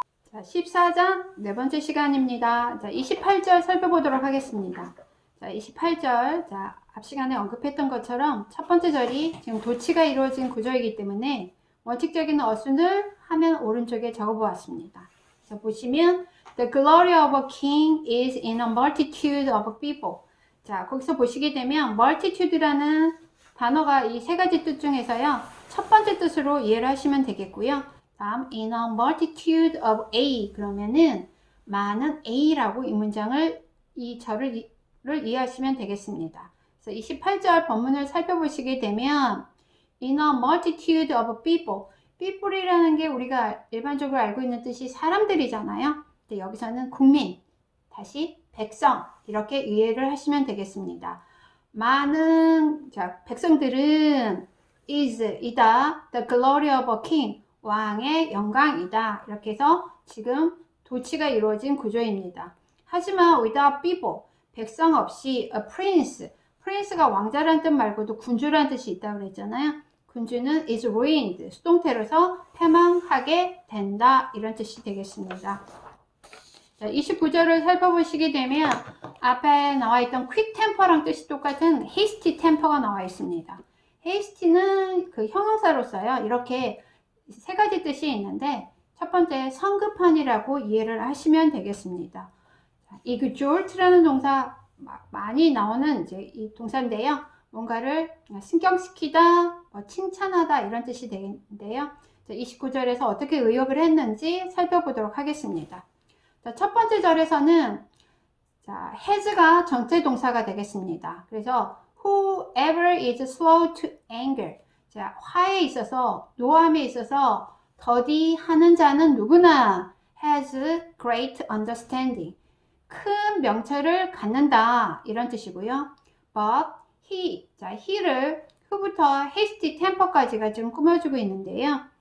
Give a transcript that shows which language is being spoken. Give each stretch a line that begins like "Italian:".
Korean: 자, 14장 네 번째 시간입니다. 자, 28절 살펴보도록 하겠습니다. 자, 28절. 자, 앞 시간에 언급했던 것처럼 첫 번째 절이 지금 도치가 이루어진 구조이기 때문에 원칙적인 어순을 화면 오른쪽에 적어 보았습니다. 자, 보시면
English: The glory of a king is in a multitude of people.
Korean: 자, 거기서 보시게 되면 multitude라는 단어가 이 세 가지 뜻 중에서요, 첫 번째 뜻으로 이해를 하시면 되겠고요. 다음 in a multitude of A, 그러면은 많은 A라고 이 문장을, 이 절을 이해하시면 되겠습니다. 그래서 28절 본문을 살펴보시게 되면
English: in a multitude of people,
Korean: people이라는 게 우리가 일반적으로 알고 있는 뜻이 사람들이잖아요. 근데 여기서는 국민, 다시 백성, 이렇게 이해를 하시면 되겠습니다. 많은 백성들은 is, 이다,
English: the glory of a king,
Korean: 왕의 영광이다. 이렇게 해서 지금 도치가 이루어진 구조입니다. 하지만
English: without people,
Korean: 백성 없이 a prince, prince가 왕자라는 뜻 말고도 군주라는 뜻이 있다고 그랬잖아요. 군주는 is ruined, 수동태로서 패망하게 된다 이런 뜻이 되겠습니다. 자, 29절을 살펴보시게 되면 앞에 나와 있던 quick temper랑 뜻이 똑같은 hasty temper가 나와 있습니다. hasty는 그 형용사로서요. 이렇게 세 가지 뜻이 있는데 첫 번째 성급한이라고 이해를 하시면 되겠습니다. exalt라는 동사 많이 나오는 이제 이 동사인데요. 뭔가를 승격시키다, 칭찬하다 이런 뜻이 되는데요. 29절에서 어떻게 의역을 했는지 살펴보도록 하겠습니다. 자, 첫 번째 절에서는 자, has가 전체 동사가 되겠습니다. 그래서
English: whoever is slow to anger.
Korean: 자, 화에 있어서, 노함에 있어서 더디하는 자는 누구나
English: has great understanding.
Korean: 큰 명철을 갖는다 이런 뜻이고요.
English: But he,
Korean: 자, he를 who부터 hasty temper까지가 지금 꾸며주고 있는데요.